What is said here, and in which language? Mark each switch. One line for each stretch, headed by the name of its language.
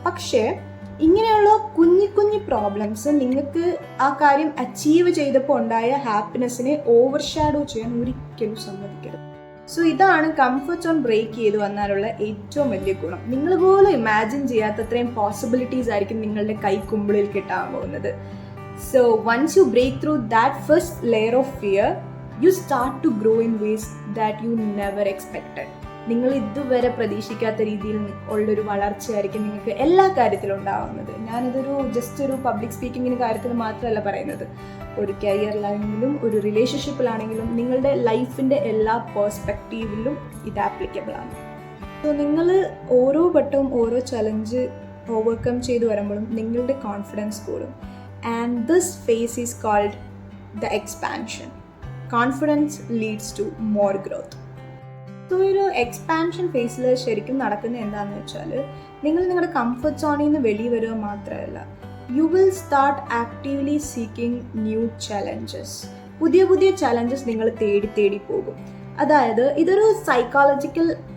Malayalam: പക്ഷേ ഇങ്ങനെയുള്ള കുഞ്ഞു പ്രോബ്ലംസ് നിങ്ങൾക്ക് ആ കാര്യം അച്ചീവ് ചെയ്തപ്പോൾ ഉണ്ടായ ഹാപ്പിനെസ്സിനെ ഓവർഷാഡോ ചെയ്യാൻ ഒരിക്കലും സമ്മതിക്കരുത്. സോ ഇതാണ് കംഫർട്ട് സോൺ ബ്രേക്ക് ചെയ്ത് വന്നാലുള്ള ഏറ്റവും വലിയ ഗുണം. നിങ്ങൾ പോലും ഇമാജിൻ ചെയ്യാത്തത്രയും പോസിബിലിറ്റീസ് ആയിരിക്കും നിങ്ങളുടെ കൈക്കുമ്പിളിൽ കിട്ടാൻ പോകുന്നത്.
English: So once you break through that first layer of fear, you start to grow in ways that you never expected.
Malayalam: നിങ്ങൾ ഇതുവരെ പ്രതീക്ഷിക്കാത്ത രീതിയിൽ ഉള്ളൊരു വളർച്ചയായിരിക്കും നിങ്ങൾക്ക് എല്ലാ കാര്യത്തിലും ഉണ്ടാവുന്നത്. ഞാനിതൊരു ജസ്റ്റ് ഒരു പബ്ലിക് സ്പീക്കിങ്ങിൻ്റെ കാര്യത്തിൽ മാത്രമല്ല പറയുന്നത്. ഒരു കരിയറിലാണെങ്കിലും ഒരു റിലേഷൻഷിപ്പിലാണെങ്കിലും നിങ്ങളുടെ ലൈഫിൻ്റെ എല്ലാ പേഴ്സ്പെക്റ്റീവിലും ഇത് ആപ്ലിക്കബിൾ ആണ്. സോ നിങ്ങൾ ഓരോ വട്ടവും ഓരോ ചലഞ്ച് ഓവർകം ചെയ്ത് വരുമ്പോഴും നിങ്ങളുടെ കോൺഫിഡൻസ് കൂടും.
English: And this phase is called the expansion. Confidence leads to more growth.
Malayalam: So ഒരു എക്സ്പാൻഷൻ ഫേസിൽ ശരിക്കും നടക്കുന്നത് എന്താണെന്ന് വെച്ചാൽ നിങ്ങൾ നിങ്ങളുടെ കംഫർട്ട് സോണിൽ നിന്ന് വെളിയിൽ വരിക മാത്രമല്ല,
English: You will start actively seeking new challenges.
Malayalam: പുതിയ ചലഞ്ചസ് നിങ്ങൾ തേടി പോകും. അതായത് ഇതൊരു സൈക്കോളജിക്കൽ